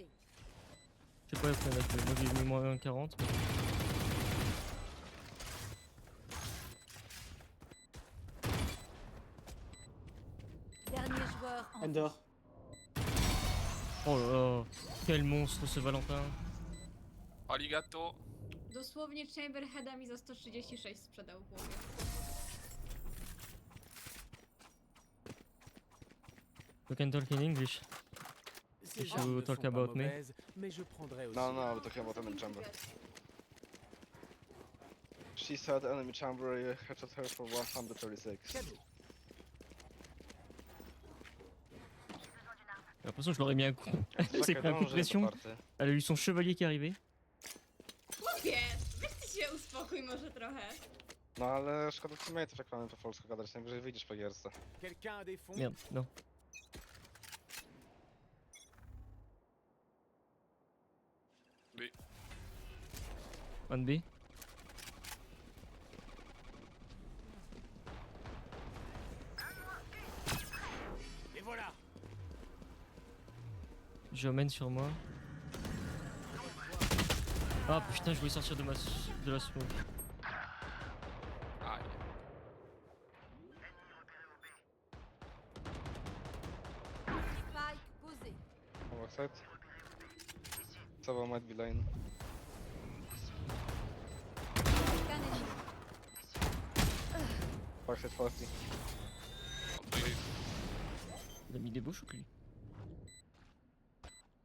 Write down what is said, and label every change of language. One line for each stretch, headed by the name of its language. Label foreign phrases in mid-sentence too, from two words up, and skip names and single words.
French: Je sais pas ce qu'on a fait. Moi j'ai mis moins 40. Mais... Dernier joueur en vie. Ender. Oh là là. Quel monstre ce Valentin. Arigato.
Polish: Dosłownie Chamber Heada mi za 136 sprzedał w głowie.
English: You can talk in English.
French: Ces
English: If
French: armes
English: you
French: ne
English: talk
French: sont pas
English: about me.
French: mauvaises, mais je prendrai aussi.
English: No, no, we're talking about enemy chamber. She said enemy chamber headshot her for 136.
French: Cadeau. J'ai l'impression que je leur ai mis un coup. Elle s'est
Polish: Czekaj,
French: pris un coup de
Polish: dążę,
French: pression. Barty. Elle a eu son chevalier qui est arrivé.
Polish: Chłopie, weź ty się uspokój może trochę. No ale szkoda teammateów, jak mamy po polsku gadać, najwyżej wyjdziesz po gierce.
French: Quelqu'un a des fonds? Merde, non. B. One B. Et voilà. Je mène sur moi. Ah putain, je voulais sortir de la smoke. Aïe. Spike posé.
English: On backside. Sova might be lane.
French: Qu'un ennemi. Backside 40. Après, Il a mis des beaux chocs lui.